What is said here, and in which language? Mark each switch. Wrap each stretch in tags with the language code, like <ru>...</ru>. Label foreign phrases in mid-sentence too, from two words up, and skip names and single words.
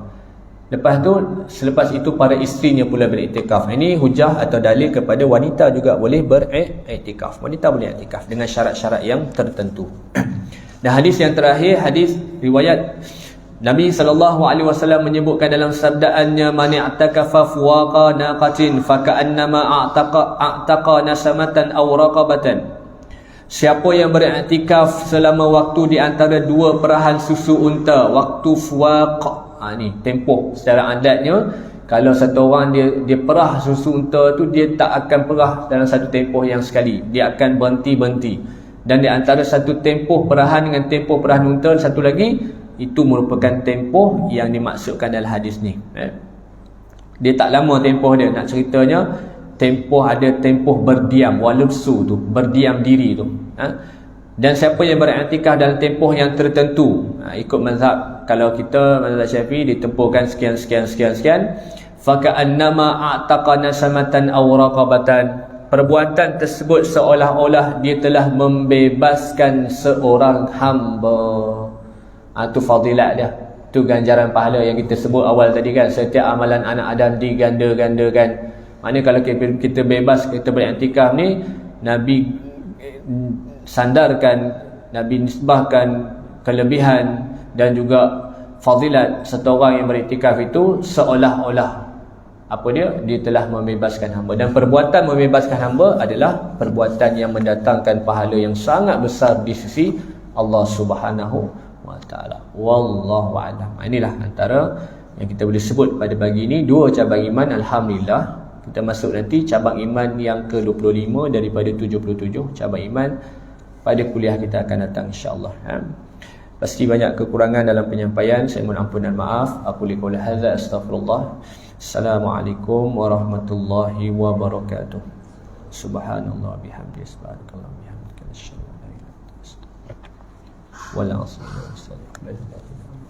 <ms>Lepas tu, selepas itu para isterinya pula beriktikaf. Ini hujah atau dalil kepada wanita juga boleh beriktikaf. Wanita boleh iktikaf dengan syarat-syarat yang tertentu. Dan hadis yang terakhir, hadis riwayat Nabi SAW menyebutkan dalam sabdaannya,</ms> <ar>من اعتكف فواق ناقة فكأنما أعتق نسمة أو رقبة.</ar> <ms>Siapa yang beriktikaf selama waktu di antara 2 perahan susu unta, waktu fuwaq, ni tempoh secara adatnya, kalau satu orang dia perah susu unta tu, dia tak akan perah dalam satu tempoh yang sekali, dia akan berhenti-berhenti. Dan di antara satu tempoh perahan dengan tempoh perahan unta, satu lagi, itu merupakan tempoh yang dimaksudkan dalam hadis ni. Dia tak lama tempoh dia. Nak ceritanya, tempoh ada tempoh berdiam, walubsu tu, berdiam diri tu. Dan siapa yang beriktikaf dalam tempoh yang tertentu, ikut mazhab, kalau kita mazhab Syafi'i ditempuhkan sekian,</ms> <ar>فكأنما أعتق نسمة أو رقبة.</ar> <ms>Perbuatan tersebut seolah-olah dia telah membebaskan seorang hamba. Itu fadilat dia. Itu ganjaran pahala yang kita sebut awal tadi kan. Setiap amalan anak Adam diganda-gandakan. Maknanya kalau kita bebas, kita beriktikaf ni, Nabi sandarkan, Nabi nisbahkan kelebihan dan juga fadilat satu orang yang beriktikaf itu seolah-olah dia telah membebaskan hamba. Dan perbuatan membebaskan hamba adalah perbuatan yang mendatangkan pahala yang sangat besar di sisi Allah</ms> <ar>سبحانه وتعالى. والله أعلم.</ar> <ms>Inilah antara yang kita boleh sebut pada pagi ini, 2 cabang iman. Alhamdulillah, kita masuk nanti cabang iman yang ke-25 daripada 77 cabang iman pada kuliah kita akan datang, insya-Allah. Pasti banyak kekurangan dalam penyampaian, saya mohon ampun dan maaf. Aku liqaul hadza,</ms> <ar>astaghfirullah. السلام عليكم ورحمة الله وبركاته. سبحان الله بحمده، سبحانك الله بحمدك، أشهد أن لا إله إلا أنت، أستغفرك وأتوب إليك.</ar>